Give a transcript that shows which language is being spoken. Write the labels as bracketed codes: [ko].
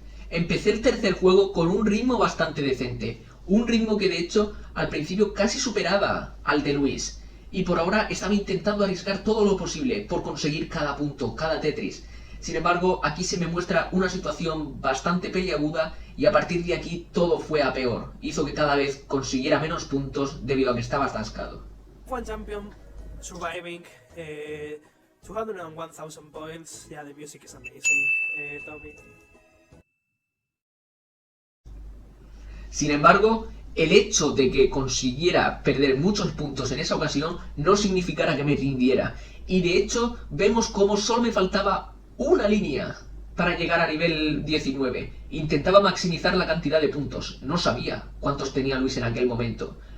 [es] Empecé el tercer juego con un ritmo bastante decente. Un ritmo que de hecho al principio casi superaba al de Luis. Y por ahora estaba intentando arriesgar todo lo posible por conseguir cada punto, cada Tetris. Sin embargo, aquí se me muestra una situación bastante peliaguda y a partir de aquí todo fue a peor. Hizo que cada vez consiguiera menos puntos debido a que estaba atascado. [en] F1 champion, surviving, 201,000 points. Yeah, the music is amazing. Tommy. [es] Sin embargo, el hecho de que consiguiera perder muchos puntos en esa ocasión no significara que me rindiera. Y de hecho, vemos cómo solo me faltaba una línea para llegar a nivel 19. Intentaba maximizar la cantidad de puntos. No sabía cuántos tenía Luis en aquel momento.